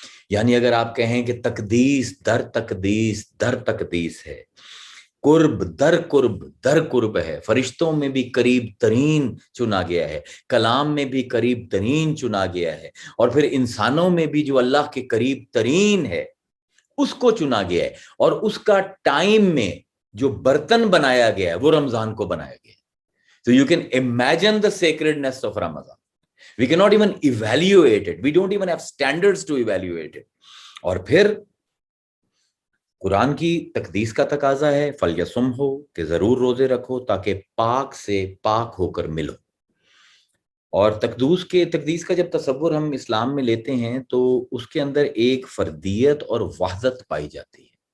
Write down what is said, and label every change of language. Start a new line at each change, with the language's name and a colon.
Urdu: یعنی اگر آپ کہیں کہ تقدیس در تقدیس در تقدیس ہے, قرب در قرب در قرب ہے, فرشتوں میں بھی قریب ترین چنا گیا ہے, کلام میں بھی قریب ترین چنا گیا ہے, اور پھر انسانوں میں بھی جو اللہ کے قریب ترین ہے اس کو چنا گیا ہے, اور اس کا ٹائم میں جو برتن بنایا گیا ہے وہ رمضان کو بنایا گیا ہے.
English: So you can imagine the sacredness of Ramadan. We cannot even evaluate it. We don't even have standards to evaluate it.
Urdu: اور پھر قرآن کی تقدیس کا تقاضا ہے
Arabic: فلیسم ہو,
Urdu: کہ ضرور روزے رکھو تاکہ پاک سے پاک ہو کر ملو. اور تقدیس کا جب تصور ہم اسلام میں لیتے ہیں تو اس کے اندر ایک فردیت اور وحدت پائی جاتی ہے.